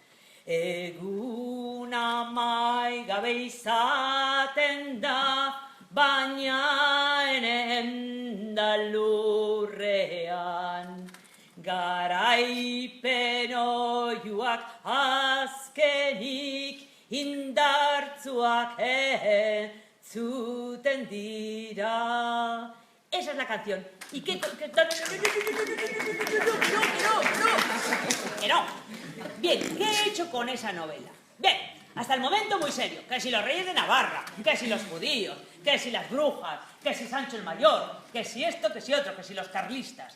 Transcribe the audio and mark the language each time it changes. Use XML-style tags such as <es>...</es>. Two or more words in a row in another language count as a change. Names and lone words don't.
<eu>Egun amai gabe izaten da, baina Enda lurrean. Garaipen oiuak azkenik indartzuak zuten dira.</eu> <es>Esa es la canción. ¿Y qué? No. Bien, ¿qué he hecho con esa novela? Bien, hasta el momento muy serio. Que si los reyes de Navarra, que si los judíos, que si las brujas, que si Sancho el Mayor, que si esto, que si otro, que si los carlistas.</es>